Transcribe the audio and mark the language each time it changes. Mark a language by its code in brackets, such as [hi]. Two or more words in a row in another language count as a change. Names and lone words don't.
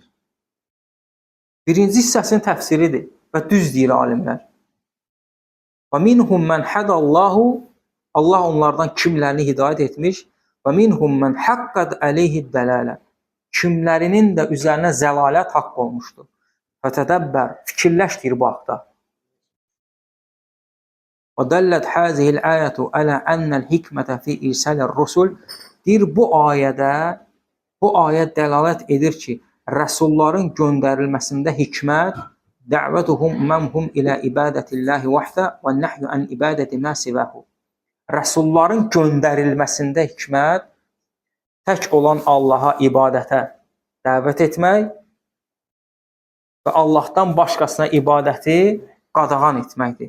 [az] Birinci hissəsinin təfsiridir və düz deyir alimlər. [ar] ومنهم من هدى الله, [az] Allah onlardan kimlərini hidayət etmiş, [ar] ومنهم من حقت عليه الضلالة. [az] Kimlərinin də üzərinə zəlalət haqq olmuşdur. Fətədəbbər, fikirləş deyir bu haqda. [ar] وَدَلَّتْ هَذِهِ الْآيَةُ عَلَى أَنَّ الْحِكْمَةَ فِي إِرْسَالِ الرُّسُلِ. [az] Deyir bu ayət dəlalət edir ki, rəsulların göndərilməsində hikmət [ar] دعوتهم الأمم إلى عبادة الله وحده والنهي عن عبادة ما سواه. [az] Rəsulların göndərilməsində hikmət tək olan Allaha ibadətə dəvət etmək və Allahdan başqasına ibadəti qadağan etməkdir.